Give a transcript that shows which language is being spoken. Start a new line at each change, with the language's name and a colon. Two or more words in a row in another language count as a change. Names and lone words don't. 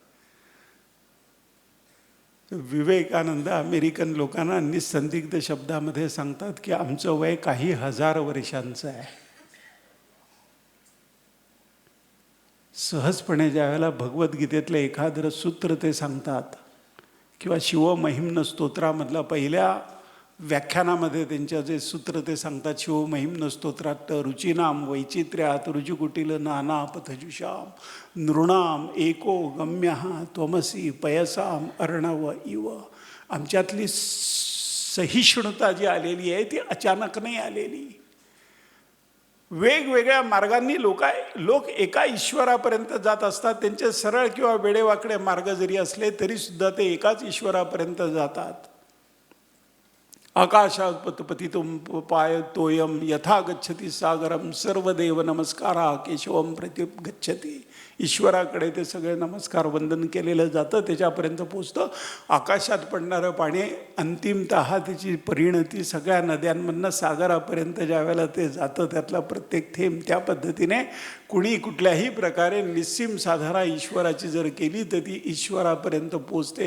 Marathi: विवेकानंद अमेरिकन लोकांना निसंदिग्ध शब्दामध्ये सांगतात की आमचं वय काही हजार वर्षांचं आहे. सहजपणे ज्या वेळेला भगवद्गीतेतलं एखादं सूत्र ते सांगतात किंवा शिवमहिम्न स्तोत्रामधला पहिल्या व्याख्यानामध्ये त्यांच्या जे सूत्र ते सांगतात,
Sanskrit: शिवमहिम्न स्तोत्रात रुचिनाम वैचित्र्यात रुजुकुटील नाना पथजुषाम नृणाम एको गम्यः त्वमसी पयसाम अर्णव इव.
Marathi: आमच्यातली सहिष्णुता जी आलेली आहे ती अचानक नाही आलेली. वेगवेगळ्या मार्गांनी लोक एका ईश्वरापर्यंत जात असतात. त्यांचे सरळ किंवा वेडेवाकडे मार्ग जरी असले तरी सुद्धा ते एकाच ईश्वरापर्यंत जातात.
Sanskrit: आकाशात पतितुम पाय तोयम यथा गच्छति सागरम सर्वदेव नमस्कारा केशवम प्रति गच्छति.
Marathi: ईश्वराकडे ते सगळे नमस्कार वंदन केलेलं जातं, त्याच्यापर्यंत पोचतं. आकाशात पडणारं पाणी अंतिमतः त्याची परिणती सगळ्या नद्यांमधनं सागरापर्यंत ज्या वेळेला ते जातं, त्यातला प्रत्येक थेंब त्या पद्धतीने कुणी कुठल्याही प्रकारे निस्सीम साधना ईश्वराची जर केली तर ती ईश्वरापर्यंत पोचते.